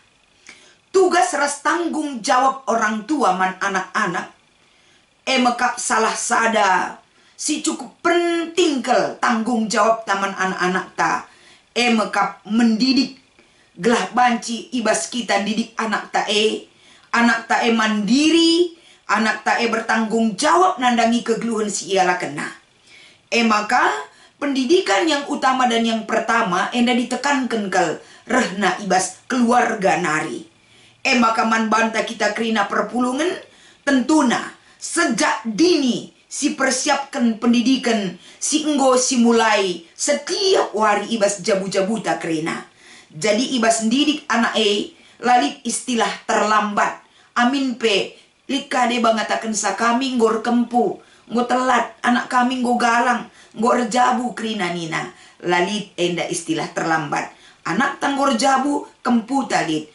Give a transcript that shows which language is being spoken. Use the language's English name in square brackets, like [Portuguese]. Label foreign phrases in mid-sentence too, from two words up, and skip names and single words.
[Indonesian] Tugas ras tanggung jawab orang tua man anak-anak. [Batak Karo] Emekap salah sada. Si cukup penting kel [Indonesian] tanggung jawab [Batak Karo] taman anak-anak ta. Emekap mendidik. Gelah banci ibas kita didik anak tae. Anak tae mandiri. Anak tae [Indonesian] bertanggung jawab [Batak Karo] nandangi kegeluhan si ialah kena. [Indonesian] Maka pendidikan yang utama dan yang pertama enda ditekankan kel [Batak Karo] rehna ibas keluarga nari. Maka man banta kita kerina perpulungan tentuna [Indonesian] sejak dini [Batak Karo] si persiapkan pendidikan si enggo si mulai setiap hari ibas jabu-jabuta kerina. Jadi ibas didik anak lalit [Indonesian] istilah terlambat. [Batak Karo] Amin pe lika de bangatakan sa kami ngor kempu nggo telat anak kami nggo galang nggo rejabu kerina nina. Lalit enda [Indonesian] istilah terlambat. [Batak Karo] Anak tanggor jabu kempu talit.